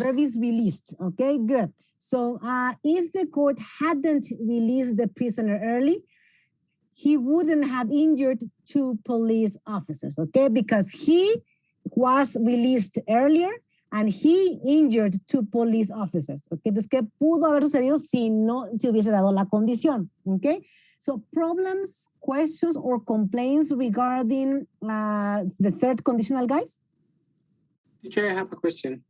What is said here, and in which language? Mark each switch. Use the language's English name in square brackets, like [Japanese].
[English] The verb is released. Okay, good. So if the court hadn't released the prisoner early, he wouldn't have injured 2 police officers, okay? Because he was released earlier and he injured 2 police officers, okay? [Spanish] Entonces, ¿qué pudo haber sucedido si no se hubiese dado la condición, okay? [English] So problems, questions, or complaints regarding the third conditional, guys? Teacher, I have a question.